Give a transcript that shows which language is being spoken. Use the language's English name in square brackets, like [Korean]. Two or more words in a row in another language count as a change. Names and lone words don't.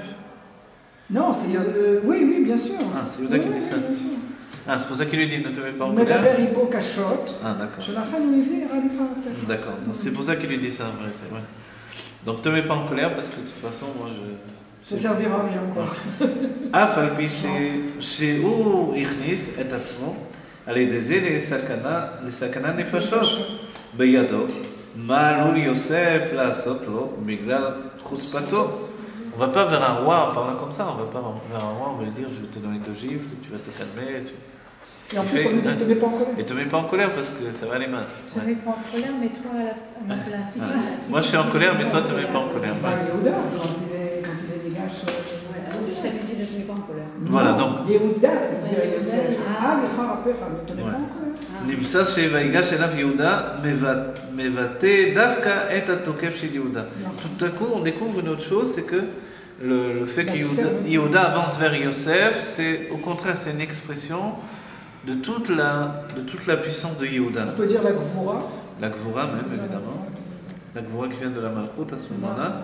[French] Non, c'est... oui, bien sûr. Ah, c'est Yehuda qui dit ça. Ah, c'est pour ça qu'il lui dit ne te mets pas en colère. colère. Ah, d'accord. D'accord, donc c'est pour ça qu'il lui dit ça en vérité. Ouais. Donc te mets pas en colère parce que de toute façon, moi ça ne servira à rien, quoi. [Hebrew] אף על פי שהוא הכניס את עצמו על ידי זה לסכנה נפשות בידו, מה עלול יוסף לעשות לו בגלל חוצפתו? [French] On va pas vers un roi en parlant comme ça, on va pas vers un roi, on va lui dire je vais te donner 2 gifles, tu vas te calmer. Et en plus on lui dit ne te mets pas en colère. Et te mets pas en colère parce que ça va aller mal. Je ne mets pas en colère, mets-toi à ma place. Moi je suis en colère, mais toi te mets pas en colère. Yehuda, quand il est dégage... Ça veut dire ne te mets pas en colère. Voilà, donc... Yehuda, il dit à Yosef, ne te mets pas en colère. [Hebrew] נמצא שויגש אליו יהודה מבטא דווקא את התוקף של יהודה. [French] Tout à coup, on découvre une autre chose, c'est que le fait que Yehuda avance vers Yosef, c'est au contraire, c'est une expression de toute la puissance de Yehuda. On peut dire la Gvura. La Gvura même, évidemment. la Gvura qui vient de la Malchut à ce moment-là.